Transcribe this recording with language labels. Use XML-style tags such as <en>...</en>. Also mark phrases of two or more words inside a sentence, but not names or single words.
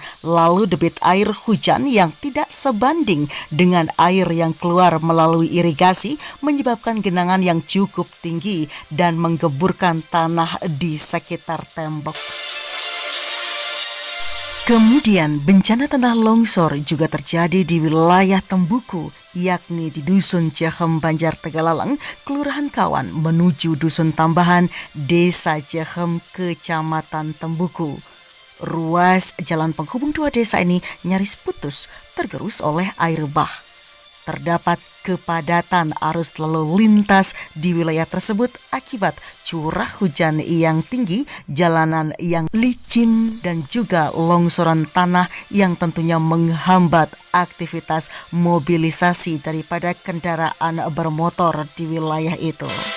<id>Lalu debit air hujan yang tidak sebanding dengan air yang keluar melalui irigasi menyebabkan genangan yang cukup tinggi dan menggeburkan tanah di sekitar tembok. Kemudian bencana tanah longsor juga terjadi di wilayah Tembuku, yakni di Dusun Jehem Banjar Tegalalang, Kelurahan Kawan, menuju Dusun Tambahan, Desa Jehem, Kecamatan Tembuku. Ruas jalan penghubung 2 desa ini nyaris putus, tergerus oleh air bah. Terdapat kepadatan arus lalu lintas di wilayah tersebut akibat curah hujan yang tinggi, jalanan yang licin, dan juga longsoran tanah yang tentunya menghambat aktivitas mobilisasi daripada kendaraan bermotor di wilayah itu.</id>